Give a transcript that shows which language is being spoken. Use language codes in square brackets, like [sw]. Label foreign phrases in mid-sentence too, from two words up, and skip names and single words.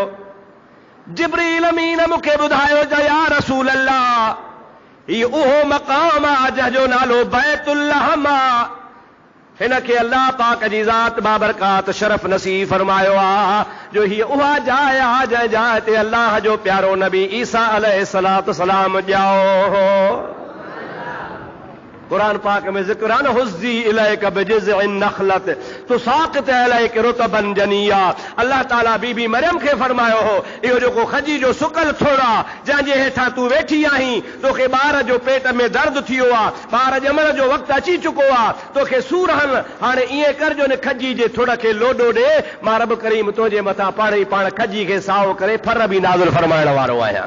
[sd] जिब्रील अमीन मूंखे ॿुधायो त [ar] يا رسول الله, [sd] ही उहो मक़ाम आहे जंहिंजो नालो बैतुल लहम आहे। हिनखे अल्लाह पाक जी ज़ात बाबरकात शरफ नसीब फरमायो आ जो ही उहा जाइ आ जंहिं जाइ ते अल्लाह जो प्यारो नबी ईसा [ar] عليه الصلاة سلام [sd] ॼाओ हो। [hi] कुरान पाक में जिक्र है ना, [ar] هزي إليك بجذع النخلة تساقط عليك رطبا جنيا. [sd] अल्लाह ताला बीबी मरियम खे फरमायो हो इहो जेको खजी जो सुकल थोड़ा जंहिंजे हेठां तूं वेठी आहीं, तोखे ॿार जो पेट में दर्द थियो आहे, ॿार ॼमण जो वक़्तु अची चुको आहे, तोखे सूर हन, हाणे ईअं कर जो न खजी जे थोड़ खे लोॾो ॾे, मां रब करीम तुंहिंजे मथां पाण ई पाण खजी खे साओ करे फर बि नाज़िल फरमाइण वारो आहियां।